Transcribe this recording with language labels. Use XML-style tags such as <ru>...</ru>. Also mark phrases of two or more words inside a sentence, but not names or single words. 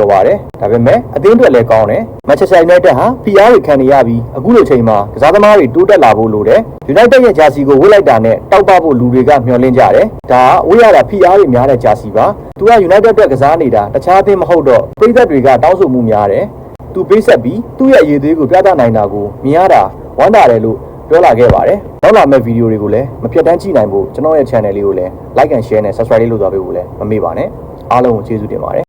<my>ပါတယ်ဒါပေမဲ့အသင်းအတွက်လည်းကောင်းတယ်မန်ချက်စတာယူနိုက်တက်ဟာ PR တွေခံနေရပြီးအခုလိုချိန်မှာကစားသမားတွေတိုးတက်လာဖို့လိုတယ်ယူနိုက်တက်ရဲ့ဂျာစီကိုဝတ်လိုက်တာနဲ့တောက်ပဖို့လူတွေကမျှော်လင့်ကြတယ်ဒါဝတ်ရတာ PR တွေများတဲ့ဂျာစီပါသူကယူနိုက်တက်အတွက်ကစားနေတာတခြားအသင်းမဟုတ်တော့ပရိသတ်တွေကတောင်းဆိုမှုများတယ်သူပေးဆက်ပြီးသူ့ရဲ့အရေးသေးကိုပြသနိုင်တာကိုမြင်ရတာဝမ်းသာတယ်လို့ပြောလာခဲ့ပါတယ်နောက်လာမယ့်ဗီဒီယိုတွေကိုလည်းမပြတ်တမ်းကြည့်နိုင်ဖို့ကျွန်တော်ရဲ့ channel လေးကိုလည်း</my> <en>like and share</en> <my>နဲ့ subscribe လေးလုပ်သွားပေးဖို့လည်းမမေ့ပါနဲ့အားလုံးကိုကျေးဇူးတင်ပါတယ်</my>